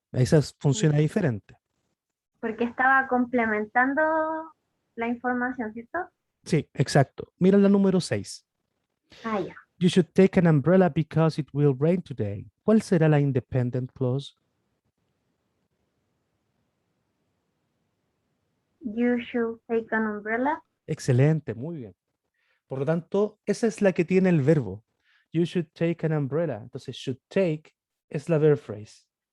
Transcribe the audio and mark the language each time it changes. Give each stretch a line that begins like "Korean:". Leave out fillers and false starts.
Spanish: Esa funciona diferente. porque estaba complementando la información, ¿cierto? Sí, exacto. Mira la número 6. Ah, ya.
English: You should take an umbrella because it will rain today.
Spanish: ¿Cuál será la independent clause?
English: You should take an umbrella.
Spanish: Excelente, muy bien. Por lo tanto, esa es la que tiene el verbo.
English: You should take an umbrella.
Spanish: Entonces, should take es la verb phrase.